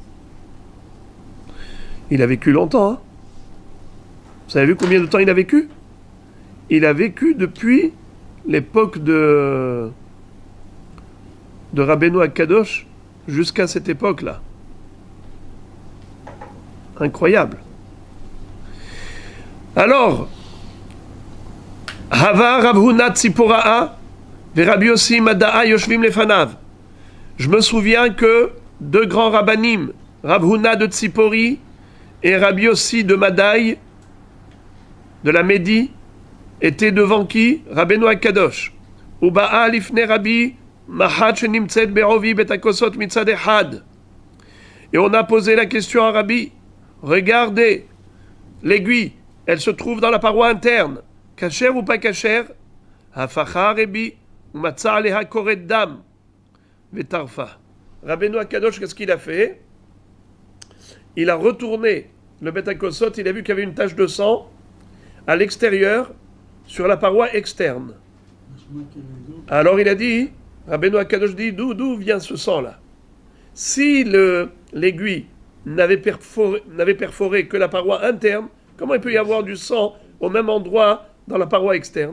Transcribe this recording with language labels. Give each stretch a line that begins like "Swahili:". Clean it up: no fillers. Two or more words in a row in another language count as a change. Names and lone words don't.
French: Il a vécu longtemps, hein? Vous avez vu combien de temps il a vécu? Il a vécu depuis l'époque de Rabbeinu Kadosh jusqu'à cette époque-là. Incroyable. Alors,
Hebrew: הוה רב הונא ציפוראה ורבי יוסי מדאה יושבים לפניו.
French: Je me souviens que deux grands rabbanim, Rav Huna de Tzipori et Rabbi Yossi de Madaï, de la Médie, étaient devant qui?
Hebrew: רבינו קדוש. ובעא לפני רבי מחט שנמצאת בעובי בית הכוסות מצד אחד.
French: Et on a posé la question à Rabbi. Regardez, l'aiguille, elle se trouve dans la paroi interne. Kasher ou pas kasher?
Hebrew: הפכה רבי ומצא עליה קורט דם וטרפה.
French: Rabbeinu Kadosh, qu'est-ce qu'il a fait? Il a retourné le betakosot, il a vu qu'il y avait une tache de sang à l'extérieur, sur la paroi externe. Alors il a dit, Rabbeinu Kadosh dit, d'où vient ce sang-là? Si l'aiguille n'avait perforé que la paroi interne, comment il peut y avoir du sang au même endroit dans la paroi externe?